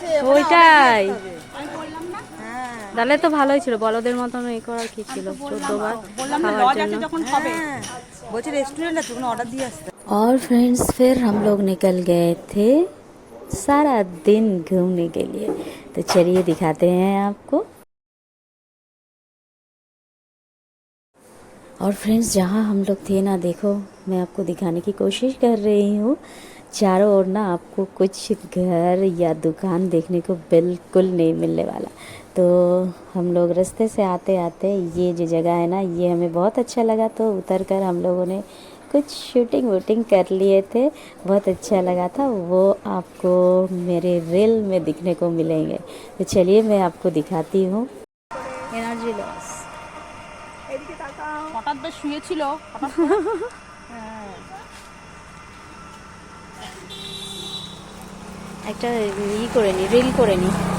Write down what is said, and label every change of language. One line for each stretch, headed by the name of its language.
Bangla: ওইটাই তাহলে তো ভালোই ছিল, বলদের মতন এ করার কি ছিল, 14 বার খাওয়ার জন্য।
Hindi: और फ्रेंड्स फिर हम लोग निकल गए थे सारा दिन घूमने के लिए, तो चलिए दिखाते हैं आपको। और फ्रेंड्स जहाँ हम लोग थे ना, देखो मैं आपको दिखाने की कोशिश कर रही हूँ, चारों ओर ना आपको कुछ घर या दुकान देखने को बिल्कुल नहीं मिलने वाला। तो हम लोग रास्ते से आते आते ये जो जगह है ना, ये हमें बहुत अच्छा लगा, तो उतर कर हम लोगों ने कुछ शूटिंग वूटिंग कर लिए थे, बहुत अच्छा लगा था। वो आपको मेरे रील में दिखने को मिलेंगे, तो चलिए मैं आपको दिखाती हूँ।
Bangla: এনার্জি লস, এদিকে তাকাও। হঠাৎ বেশ শুয়েছিল, একটা ই করে নি, রিল করে নি।